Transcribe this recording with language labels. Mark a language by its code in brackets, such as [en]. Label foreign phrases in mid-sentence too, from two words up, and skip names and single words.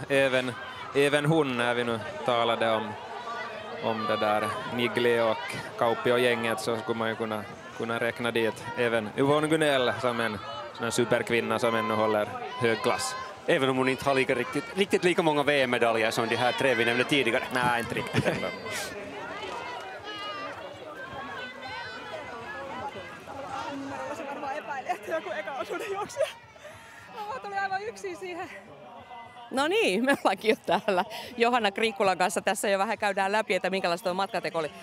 [sv] Även hon, när vi nu talade om det där Nigli och Kauppi och gänget, så skulle man ju kunna kunna räkna dit även Yvonne Gunell som en superkvinna som ännu håller hög klass. Även om hon inte har riktigt lika många VM-medaljer som de här 3 vi nämnde tidigare. Nej, inte riktigt ändå. [fi] Joku eka osuuden juoksija. Mä tuli aivan yksin siihen. No niin, me ollaankin jo täällä Johanna Kriikkulan kanssa. Tässä jo vähän käydään läpi, että minkälaista tuo matkateko oli.